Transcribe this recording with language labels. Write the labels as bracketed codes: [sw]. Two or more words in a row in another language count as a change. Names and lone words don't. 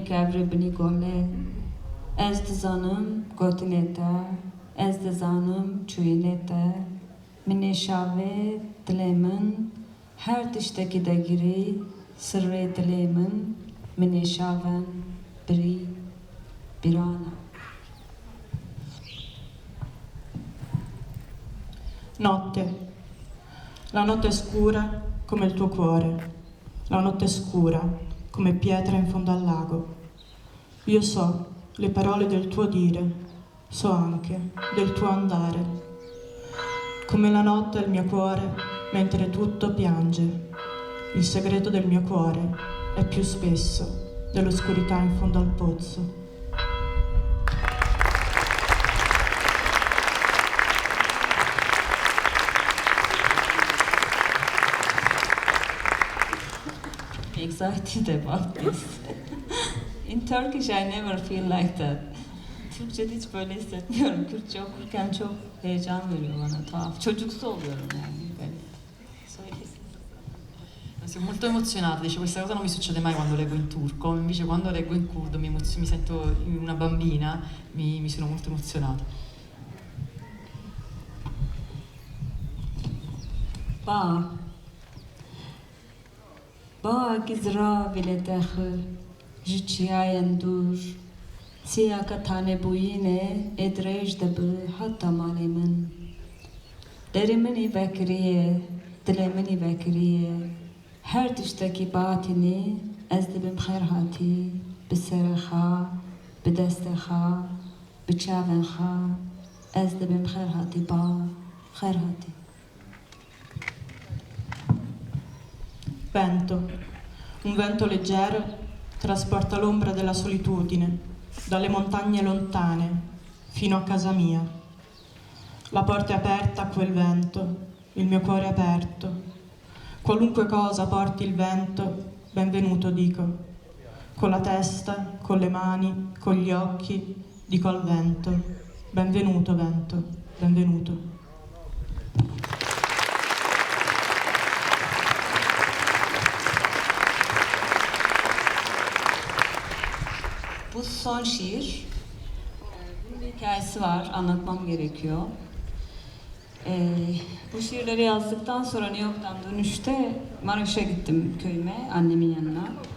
[ku] گبر بنی گله از دزانم گوتنیده از دزانم چوینیده منی شاوه دلیمن هر تشتکی دگیری سر دلیمن منی شاون بری بیرانا. [it] Notte. La notte è scura come il tuo cuore. La notte è scura come pietra in fondo al lago. Io so le parole del tuo dire, so anche del tuo andare. Come la notte è il mio cuore, mentre tutto piange. Il segreto del mio cuore è più spesso dell'oscurità in fondo al pozzo. [en] Excited about this. In Turkish I never feel like that. [tr] Türkçe'de hiç böyle hissetmiyorum. Kürtçe okurken çok heyecan veriyor bana, tuhaf. Çocuksu oluyorum yani. [it] Sono molto emozionata, dice questa cosa non mi succede mai quando leggo in turco, invece quando leggo in curdo mi sento una bambina, mi sono molto emozionata. [ku] با گزرا ویل داخل جچیاین دور سیاکا تانه بوینه ادریج دبل حتی مالی من دریمنی بکریه دلیمنی بکریه هر تشتکی باطنی از دبیم خیر هاتی بسرخا بدستخا بچاونخا از دبیم خیر هاتی با خیر هاتی. [it] Vento. Un vento leggero trasporta l'ombra della solitudine dalle montagne lontane fino a casa mia. La porta è aperta a quel vento, il mio cuore è aperto. Qualunque cosa porti il vento, benvenuto dico. Con la testa, con le mani, con gli occhi, dico al vento. Benvenuto vento, benvenuto. [tr] Bu son şiir. Bunun bir hikayesi var, anlatmam gerekiyor. Bu şiirleri yazdıktan sonra New York'tan dönüşte Maraş'a gittim köyüme, annemin yanına.